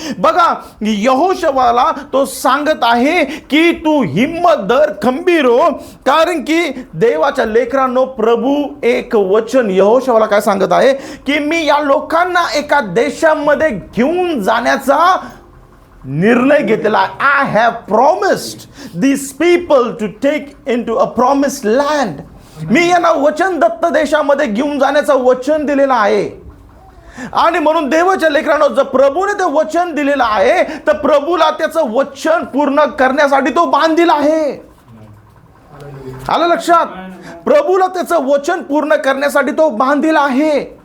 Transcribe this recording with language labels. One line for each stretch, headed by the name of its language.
Marathi: बघा, यहोशूआला तो सांगत आहे की तू हिम्मत धर, खंबीर हो. कारण की देवाच्या लेकरांनो, प्रभू एक वचन यहोशूआला काय सांगत आहे की मी या लोकांना एका देशामध्ये घेऊन जाण्याचा निर्णय घेतलेला आहे.
English: I have promised this people to take into a promised land.
Marathi: मी यांना वचन दत्त देशामध्ये घेऊन जाण्याचं वचन दिलेलं आहे. आणि म्हणून देवाच्या लेकरांनो, जर प्रभूने ते वचन दिलेलं आहे तर प्रभूला त्याचं वचन पूर्ण करण्यासाठी तो बांधील आहे. आलं लक्षात? प्रभूला त्याचं वचन पूर्ण करण्यासाठी तो बांधील आहे.